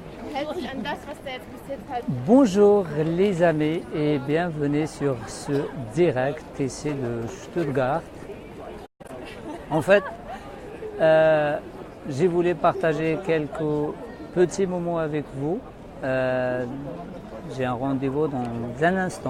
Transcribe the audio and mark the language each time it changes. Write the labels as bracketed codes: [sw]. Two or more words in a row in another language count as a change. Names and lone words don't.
[de] hält sich an das, was der jetzt bis jetzt halt. [fr] Bonjour les amis et bienvenue sur ce direct ici de Stuttgart. En fait, j'ai voulu partager quelques petits moments avec vous. J'ai un rendez-vous dans un instant.